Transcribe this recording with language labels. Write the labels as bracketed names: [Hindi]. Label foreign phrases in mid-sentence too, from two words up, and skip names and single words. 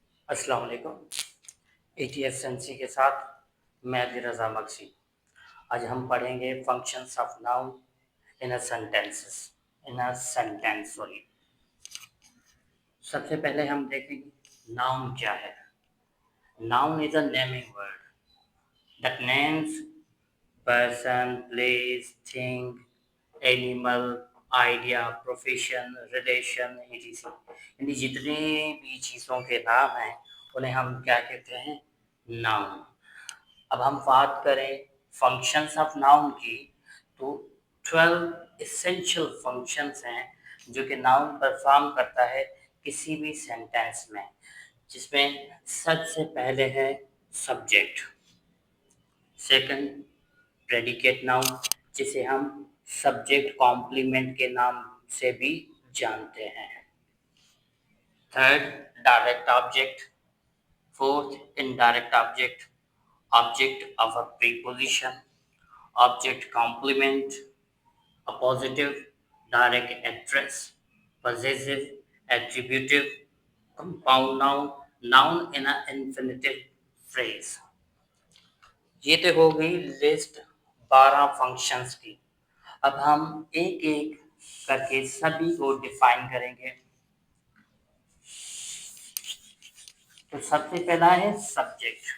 [Arabic] السلام عليكم. [Hindi] ATS के साथ मैं रज़ा मक्सी। [English] आज हम पढ़ेंगे functions of noun in a sentence sorry. [Hindi] सबसे पहले हम देखेंगे नाउन क्या है। [English] noun is a naming word that names person, place, thing, animal, idea, profession, relation, etc. [Hindi] यानी जितने भी चीज़ों के नाम हैं उन्हें हम क्या कहते हैं? नाउन। अब हम बात करें [English] functions of noun [Hindi] की, तो [English] 12 essential functions [Hindi] हैं जो कि नाउन परफॉर्म करता है किसी भी सेंटेंस में, जिसमें सबसे पहले है सब्जेक्ट, [English] second predicate noun [Hindi] जिसे हम [English] subject complement [Hindi] के नाम से भी जानते हैं, [English] third direct object, fourth indirect object, object of a preposition, object complement, appositive, direct address, possessive, attributive, compound noun, noun in an infinitive phrase। [Hindi] ये तो हो गई लिस्ट 12 फंक्शंस की। अब हम एक एक करके सभी को डिफाइन करेंगे। तो सबसे पहला है सब्जेक्ट।